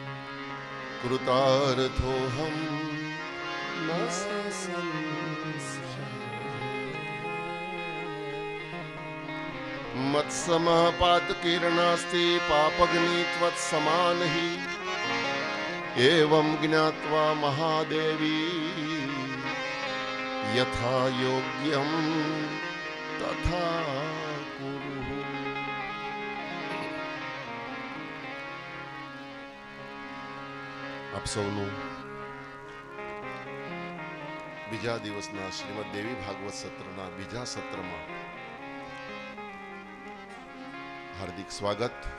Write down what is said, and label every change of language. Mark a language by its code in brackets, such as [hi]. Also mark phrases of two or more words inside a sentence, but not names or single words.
[sa] कृतार्थोऽहं न मत्समः पातकीर्णास्ति पापग्नि त्वत्समान हि एवं ज्ञात्वा महादेवी यथा योग्यं तथा कुरु। [gu] આપ સૌનું બીજા દિવસના શ્રીમદ દેવી ભાગવત સત્રના બીજા સત્રમાં હાર્દિક સ્વાગત।